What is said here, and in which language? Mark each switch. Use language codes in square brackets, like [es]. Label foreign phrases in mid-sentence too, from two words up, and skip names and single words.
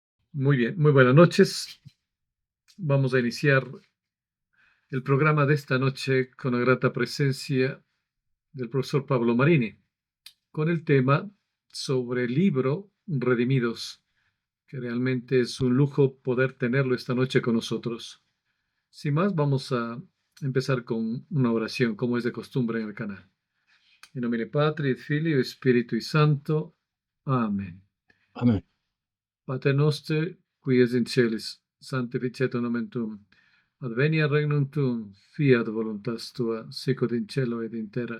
[es] Muy bien, muy buenas noches. Vamos a iniciar el programa de esta noche con la grata presencia del profesor Pablo Marini, con el tema sobre el libro Redimidos, que realmente es un lujo poder tenerlo esta noche con nosotros. Sin más, vamos a empezar con una oración, como es de costumbre en el canal. [la] In nomine Patri et Filii et Spiritui Sancto. Amen. [es] Amén. [la] Pater noster, qui es in celis, sanctificetur nomen tuum. Adveniat regnum tuum, fiat voluntas tua, sicut in cielo et in terra.